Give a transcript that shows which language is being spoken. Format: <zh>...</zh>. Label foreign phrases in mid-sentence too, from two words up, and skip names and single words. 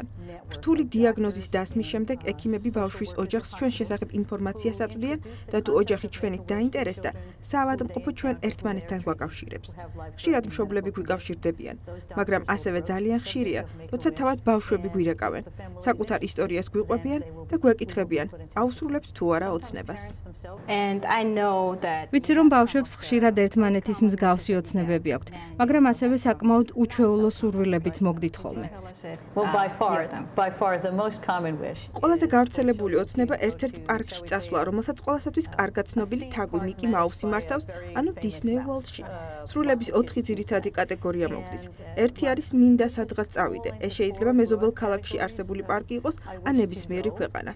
<ka>რთული დიაგნოზის დასმის შემდეგ ექიმები ბავშვის ოჯახს ჩვენ შესახებ ინფორმაციას აწვდიან და თუ ოჯახი ჩვენით დაინტერესდა, საავადმყოფო ჩვენ ერთმანეთთან გვაკავშირებს. ხშირად მშობლები გვიკავშირდებიან, მაგრამ ასევე ძალიან ხშირია, როცა თავად ბავშვები გვირეკავენ, საკუთარ ისტორიას გვიყვებიან და გვეკითხებიან, აუსრულებთ თუ არა ოცნებას.</ka> <en>And I know that</en> <ka>ვიცი რომ ბავშვებს ხშირად ერთმანეთის მსგავსი ოცნებები აქვთ, მაგრამ ასევე საკმაოდ უჩვეულო სურვილებიც მოგდით ხოლმე.</ka> <en>Well, by far the most common wish.</en> <ka>ყველაზე გავრცელებული ოცნება ერთ-ერთ პარკში წასვლა, რომელსაც ყველასათვის კარგად ცნობილი თაგვი მიკი მაუსი მართავს, ანუ Disney World-ში. სრულების 4 ძირითადი კატეგორია მოგდის. ერთი არის მინდა სადღაც წავიდე. ეს შეიძლება მეზობელ ქალაქში არსებული პარკი იყოს ან ნებისმიერი ქვეყანა.</ka>